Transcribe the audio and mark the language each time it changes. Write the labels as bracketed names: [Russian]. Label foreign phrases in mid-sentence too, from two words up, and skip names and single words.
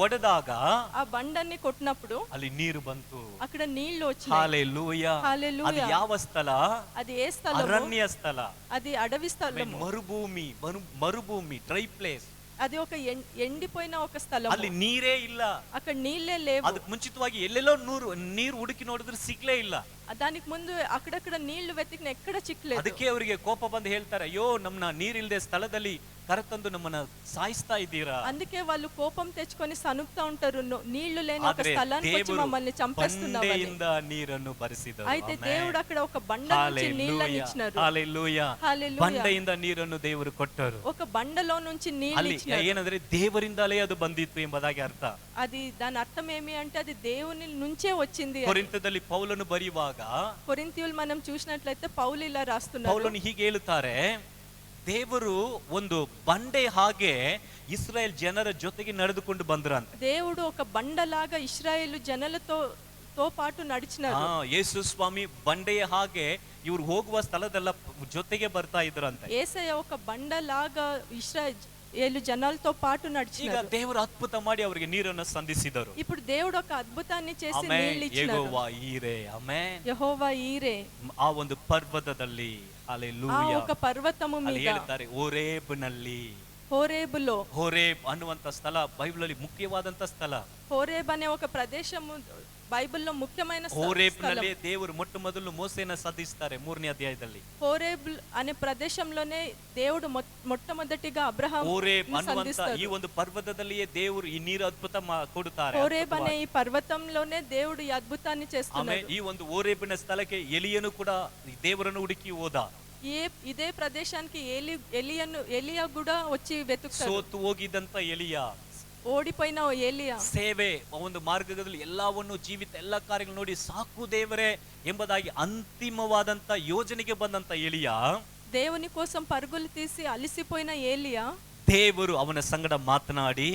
[Kannada] ಒಡೆದಾಗ [Telugu] ఆ బండని కొట్టినప్పుడు [Kannada] ಅಲ್ಲಿ ನೀರು ಬಂತು. [Telugu] అక్కడ నీళ్లు వచ్చాయి. హల్లెలూయా. అది [Kannada] ಯಾವ ಸ್ಥಳ? [Telugu] అది ఏ స్థలం? [Kannada] ಅರಣ್ಯ ಸ್ಥಳ. [Telugu] అది అడవి స్థలం, మరుభూమి [English] dry place. [Telugu] అది ఒక ఎండిపోయిన ఒక స్థలం, [Kannada] ಅಲ್ಲಿ ನೀರೇ ಇಲ್ಲ, [Telugu] అక్కడ నీళ్ళే లేవు. [Kannada] ಅದಕ್ಕೆ ಮುಂಚಿತವಾಗಿ ಎಲ್ಲೆಲ್ಲೋ ನೀರು ಹುಡುಕಿ ನೋಡಿದ್ರೆ ಸಿಗ್ಲೇ ಇಲ್ಲ. [Telugu] దానికి ముందు అక్కడక్కడ నీళ్లు వెతికిన ఎక్కడ చిక్కలేదు. [Kannada] ಅದಕ್ಕೆ ಅವರಿಗೆ ಕೋಪ ಬಂದು ಹೇಳ್ತಾರೆ, ಅಯ್ಯೋ ನಮ್ಮನ್ನ ನೀರಿಲ್ಲದೆ ಸ್ಥಳದಲ್ಲಿ ಕರೆತಂದು ನಮ್ಮನ್ನ ಸಾಯಿಸ್ತಾ ಇದ್ದೀರಾ. [Telugu] అందుకే వాళ్ళు కోపం తెచ్చుకొని సనుక్తా ఉంటారు, నీళ్లు లేని ఒక స్థలానికి వచ్చి మమ్మల్ని చంపేస్తున్నావు అని. [Kannada] ನೀರನ್ನು ಬರಿಸಿದರು. [Telugu] అయితే దేవుడు అక్కడ ఒక బండ నుంచి నీళ్ళని ఇచ్చినారు. హల్లెలూయా. [Kannada] ಬಂಡೆಯಿಂದ ನೀರನ್ನು ದೇವರು ಕೊಟ್ಟರು. [Telugu] ఒక బండలో నుంచి నీళ్ళు ఇచ్చినారు. [Kannada] ಏನಂದ್ರೆ ದೇವರಿಂದಲೇ ಅದು ಬಂದಿತ್ತು ಎಂಬುದಾಗಿ ಅರ್ಥ. [Telugu] అది దాని అర్థం ఏమి అంటే అది దేవుని నుంచే వచ్చింది. [Kannada] ಕೊರಿಂಥದಲ್ಲಿ ಪೌಲನು ಬರೆಯುವಾಗ [Telugu] కొరింథీయులు మనం చూసినట్లయితే పౌలు ఇలా రాస్తున్నారు. [Kannada] ಪೌಲನು ಹೀಗೆ ಹೇಳುತ್ತಾರೆ, ದೇವರು ಒಂದು ಬಂಡೆ ಹಾಗೆ ಇಸ್ರಾಯೇಲ್ ಜನರ ಜೊತೆಗೆ ನಡೆದುಕೊಂಡು ಬಂದ್ರಂತೆ. [Telugu] దేవుడు ఒక బండలాగా ఇశ్రాయేలు జనులతో పాటు నడిచినారు. [Kannada] ಯೇಸು ಸ್ವಾಮಿ ಬಂಡೆಯ ಹಾಗೆ ಇವ್ರು ಹೋಗುವ ಸ್ಥಳದೆಲ್ಲ ಜೊತೆಗೆ ಬರ್ತಾ ಇದ್ರಂತೆ. [Telugu] యేసయ్య ఒక బండలాగా ఇశ్రాయేలు జనాలతో పాటు [Kannada] ಈಗ [Telugu] నడిచినారు. [Kannada] ದೇವರು ಅದ್ಭುತ ಮಾಡಿ ಅವರಿಗೆ ನೀರನ್ನು ಸಂಧಿಸಿದರು. [Telugu] ఇప్పుడు దేవుడు ఒక అద్భుతాన్ని చేసి [Kannada] ಆಮೆನ್. [Telugu] నీళ్ళు ఇచ్చినారు. [Kannada] ಯೆಹೋವಾ ಈರೆ. ಆಮೆನ್. [Telugu] యెహోవా ఈరే. [Kannada] ಆ ಒಂದು ಪರ್ವತದಲ್ಲಿ [Telugu] ఆ [Kannada] ಹಲ್ಲೆಲೂಯಾ [Telugu] ఒక పర్వతము [Kannada] ಅಲ್ಲಿ [Telugu] మీద [Kannada] ಹೇಳ್ತಾರೆ ಹೋರೇಬ್ನಲ್ಲಿ. [Telugu] హోరేబులో, [Kannada] ಹೋರೇಬ್ ಅನ್ನುವಂತ ಸ್ಥಳ ಬೈಬಲ್ ಅಲ್ಲಿ ಮುಖ್ಯವಾದಂತ ಸ್ಥಳ. [Telugu] హోరేబ్ అనే ఒక ప్రదేశము బైబిల్లో ముఖ్యమైన [Kannada] ಹೋರೇಬ್ನಲ್ಲಿ ದೇವರು ಮೊಟ್ಟ ಮೊದಲು ಮೋಸೆಯನ್ನು ಸಂಧಿಸ್ತಾರೆ 3ನೇ ಅಧ್ಯಾಯದಲ್ಲಿ. [Telugu] హోరేబ్ అనే ప్రదేశంలోనే దేవుడు మొట్టమొదటిగా అబ్రహాం [Kannada] ಹೋರೇಬ್ ಅನ್ನುವಂತ ಈ ಒಂದು ಪರ್ವತದಲ್ಲಿಯೇ ದೇವರು ಈ ನೀರು ಅದ್ಭುತ ಕೊಡುತ್ತಾರೆ. [Telugu] హోరేబ్ అనే ఈ పర్వతంలోనే దేవుడు ఈ అద్భుతాన్ని చేస్తున్నాడు. [Kannada] ಈ ಒಂದು ಹೋರೇಬಿನ ಸ್ಥಳಕ್ಕೆ ಎಲಿಯನು ಕೂಡ ದೇವರನ್ನು ಹುಡುಕಿ ಹೋದ. [Telugu] ఇదే ప్రదేశానికి ఎలియా కూడా వచ్చి వెతుకుతాడు. [Kannada] ಸೋತು ಹೋಗಿದ್ದಂತ ಎಲಿಯಾ, ಓಡಿపోయిన ಏಲಿಯಾ ಸೇವೆ ಒಂದು ಮಾರ್ಗದಲ್ಲಿ ಎಲ್ಲವನ್ನು ಜೀವಿತ ಎಲ್ಲ ಕಾರ್ಯಗಳು ನೋಡಿ ಸಾಕು ದೇವರೇ ಎಂಬುದಾಗಿ ಅಂತಿಮವಾದಂತ ಯೋಜನೆಗೆ ಬಂದಂತ ಎಲಿಯಾ, [Telugu] దేవుని కోసం పరుగులు తీసి అలసిపోయిన ఏలియా, [Kannada] ದೇವರು ಅವನ ಸಂಗಡ ಮಾತನಾಡಿ